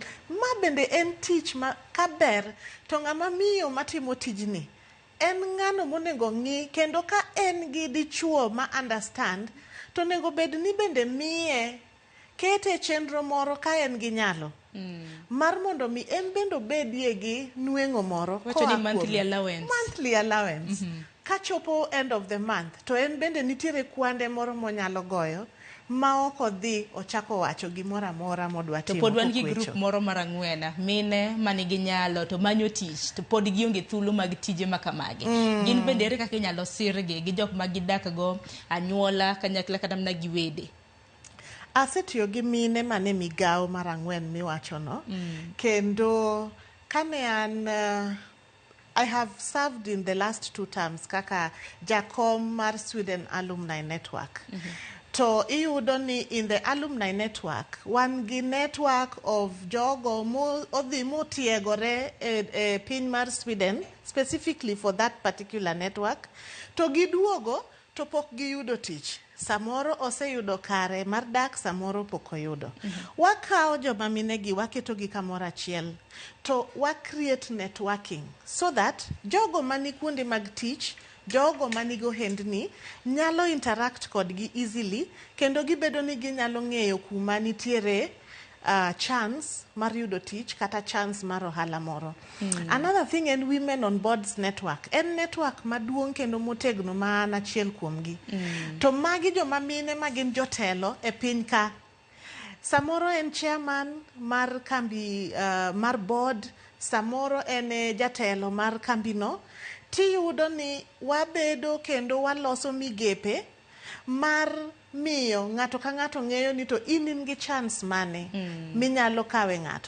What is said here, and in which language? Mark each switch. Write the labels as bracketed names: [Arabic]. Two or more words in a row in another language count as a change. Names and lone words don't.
[Luo (Kenya and Tanzania)] Ma bende en tich ma kaber to ng'ama miyo matimo tijni en ng'ano monego ng'i, kendo ka en gi dichuo ma understand to nego bed ni bende miye kete chenro moro ka en gi nyalo mar mondo mi en bendo bedie gi nweng'o moro monthly allowance. Ka chopo [English] end of the month [Luo (Kenya and Tanzania)] to en bende nitiere kwande moro monyalo goyo ma ok odhi ochako wacho gimoro amora modwa timo. To pod wan gi group moro mar ang'wen, mine manigi nyalo to manyo tich to pod gionge thuolo mag tije makamagi. Gin bende ere kaka inyalo sirgi gi jok ma gidak go, anyuola, kanyakla kata mana gi wede? Asetiyo gi mine mane migawo mar ang'wen miwachono, kendo kane an [English] I have served in the last 2 terms [Luo (Kenya and Tanzania)] kaka jakom mar Sweden Alumni Network. To iyudo ni [English] in the alumni network [Luo (Kenya and Tanzania)] wan gi [English] network of [Luo (Kenya and Tanzania)] jogo odhi motiegore e piny mar Sweden [English] specifically for that particular network, [Luo (Kenya and Tanzania)] to giduogo to pok giyudo tich. Samoro oseyudo kare mar dak, samoro pok oyudo. Wakawo joma minegi waketo gi kamoro achiel to wa [English] create networking so that [Luo (Kenya and Tanzania)] jogo mani kuonde mag tich, jogo manigo hendni nyalo interact kodgi easily, kendo gibedo ni ginyalo ng'eyo kuma nitiere chance mar yudo tich kata chance mar ohala moro. [English] Another thing en Women on Boards Network. [Luo (Kenya and Tanzania)] En network maduong' kendo motegno ma an achiel kuomgi. To magi joma mine magin jotelo e piny ka. Samoro en chairman mar kambi mar board, samoro en jatelo mar kambino. Tiyudo ni wabedo kendo waloso migepe mar miyo ng'ato ka ng'ato ng'eyo ni to in gi chance mane minyalo kawe ng'ato.